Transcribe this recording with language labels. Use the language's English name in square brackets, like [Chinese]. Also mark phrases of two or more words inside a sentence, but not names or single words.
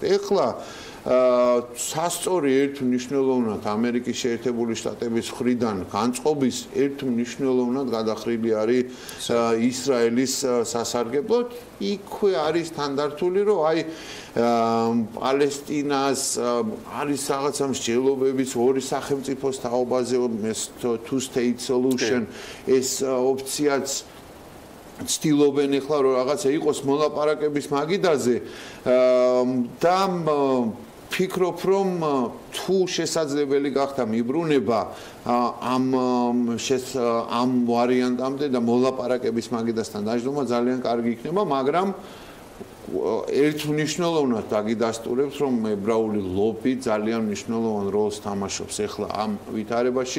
[Georgian] ეხლა სასწორი ერთ მნიშვნელოვნად ამერიკის შეერთებული შტატების მხრიდან განწყობის ერთ მნიშვნელოვნად გადახრილი არის ისრაელის სასარგებლოდ. იქვე არის სტანდარტული, რომ აი პალესტინას არის რაღაცა მსჯელობებიც ორი სახელმწიფოს თაობაზე, ეს [English] two state solution, [Georgian] ეს ოფციაც ცდილობენ ახლა რომ რაღაცა იყოს მოლაპარაკების მაგიდაზე და ვფიქრობ, რომ თუ შესაძლებელი გახდა მიბრუნება ამ ვარიანტამდე და მოლაპარაკების მაგიდასთან დაждომა ძალიან კარგი იქნება, მაგრამ ერთ მნიშვნელოვნად დაგიდასტურებს, რომ ებრაული ლობი ძალიან მნიშვნელოვან როლს თამაშობს ახლა ამ ვითარებაში.